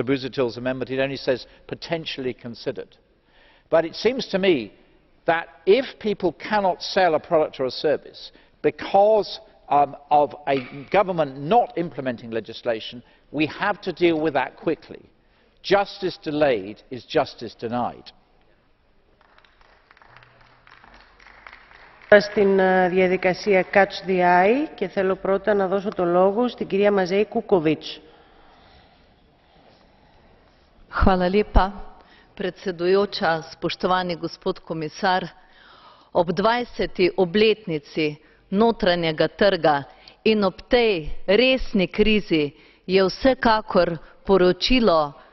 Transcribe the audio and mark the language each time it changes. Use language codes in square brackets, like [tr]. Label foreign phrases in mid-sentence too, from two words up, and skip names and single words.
[en] Busuttil's amendment, it only says potentially considered. But it seems to me that if people cannot sell a product or a service because of a government not implementing legislation, we have to deal with that quickly. Justice delayed is justice denied. [el] Στην διαδικασία [en] Catch the Eye [el] και θέλω πρώτα να δώσω το λόγο στην κυρία Μαζέη Κουκοβίτς. [sl] Hvala lepa, predsedujoča, spoštovani gospod komisar. Ob 20. obletnici notranjega trga in ob tej resni krizi je vsekakor poročilo